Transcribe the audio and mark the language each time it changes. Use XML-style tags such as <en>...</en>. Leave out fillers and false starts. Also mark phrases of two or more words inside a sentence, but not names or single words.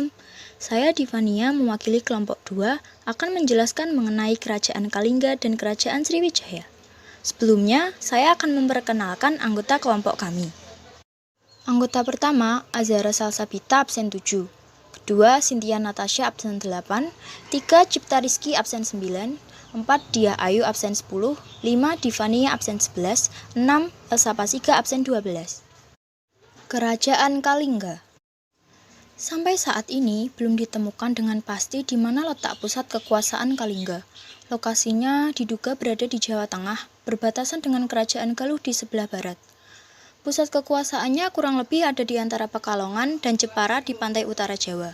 <id>Saya Divania mewakili kelompok 2 akan menjelaskan mengenai Kerajaan Kalingga dan Kerajaan Sriwijaya. Sebelumnya, saya akan memperkenalkan anggota kelompok kami. Anggota pertama, Azhara Salsabita absen 7. Kedua, Cynthia Natasha absen 8. 3, Cipta Rizky absen 9. 4, Diah Ayu absen 10. 5, Divania absen 11. 6, Elsa Pasika absen 12. Kerajaan Kalingga. Sampai saat ini belum ditemukan dengan pasti di mana letak pusat kekuasaan Kalingga. Lokasinya diduga berada di Jawa Tengah, berbatasan dengan Kerajaan Galuh di sebelah barat. Pusat kekuasaannya kurang lebih ada di antara Pekalongan dan Jepara di pantai utara Jawa.</id>